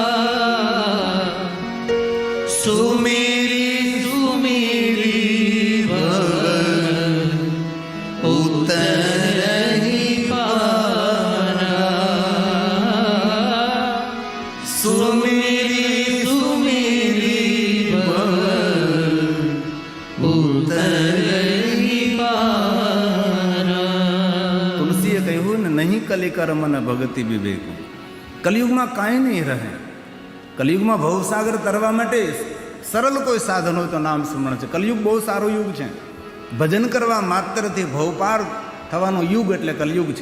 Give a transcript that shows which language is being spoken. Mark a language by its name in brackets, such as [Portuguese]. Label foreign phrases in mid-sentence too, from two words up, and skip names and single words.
[Awadhi] सुमेरी सुमेरी भव उतरहि पारा. सुमेरी सुमेरी भव उतरहि पारा. [Gujarati] તુલસીએ કહ્યું ને, [Awadhi] नहीं कलिकर मन भगति विवेक. [Gujarati] કલયુગમાં કાંઈ નહીં રહે. કલયુગમાં ભવસાગર તરવા માટે સરળ કોઈ સાધન હોય તો નામ સ્મરણ છે. કલયુગ બહુ સારો યુગ છે. ભજન કરવા માત્રથી ભવપાર થવાનો યુગ એટલે કલયુગ છે.